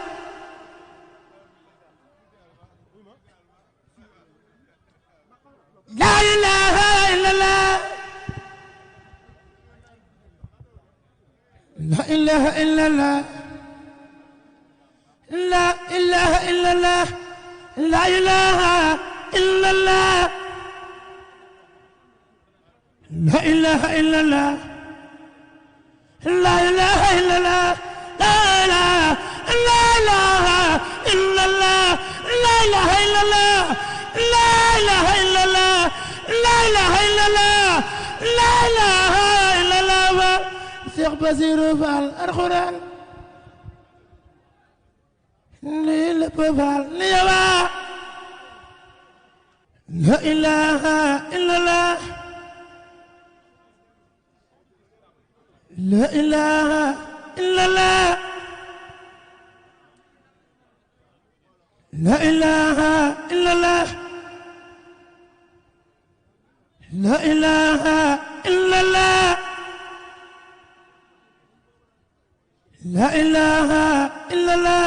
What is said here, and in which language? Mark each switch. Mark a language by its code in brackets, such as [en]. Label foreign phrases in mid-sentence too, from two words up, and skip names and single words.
[ar] لا إله إلا الله لا إله إلا الله لا إله إلا الله لا إله إلا الله لا إله إلا الله لا إله إلا الله لا إله إلا الله لا إله إلا الله لا إله إلا الله لا إله إلا الله لا إله إلا الله Cheikh Bassirou Fall [wo] Alxuraan lii lépp Fall li yawa [ar] لا إله إلا الله لا إله إلا الله لا إله إلا الله لا إله إلا الله لا إله إلا الله